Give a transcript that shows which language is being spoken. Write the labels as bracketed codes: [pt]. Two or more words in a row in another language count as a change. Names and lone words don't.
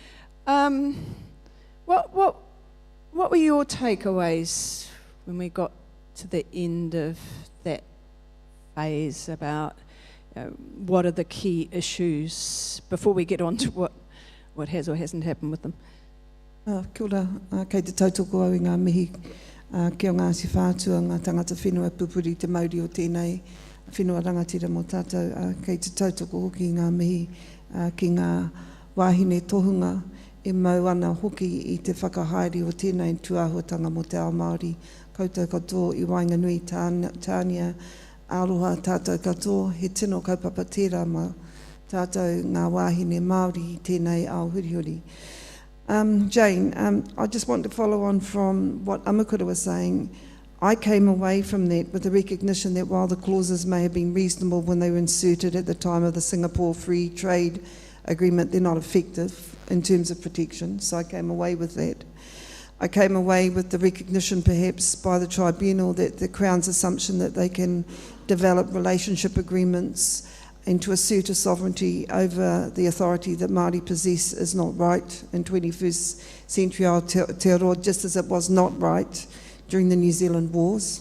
[en] what were your takeaways when we got to the end of that phase about what are the key issues before we get on to what has or hasn't happened with them? [mi] Kia ora, kei te tautoko au I ngā mihi ki o ngā si whātua, ngā tangata whenua pupuri te mauri o tēnei whenua rangatira mō tātou, kei te tautoko hoki I ngā mihi ki ngā wāhine tohunga e mau ana hoki I te whakahaere o tēnei tuāhuatanga mō te ao Māori. Koutou katoa I Wainganui, Tānia, Aroha tātou katoa, he tino kaupapa tērā ma tātou ngā wāhine Māori I tēnei ao hurihuri. [en] Jane, I just want to follow on from what Amakura was saying. I came away from that with the recognition that while the clauses may have been reasonable when they were inserted at the time of the Singapore Free Trade Agreement, they're not effective in terms of protection. So I came away with that. I came away with the recognition perhaps by the tribunal that the Crown's assumption that they can develop relationship agreements and to assert a sovereignty over the authority that Māori possess is not right in 21st century Aotearoa, just as it was not right during the New Zealand Wars.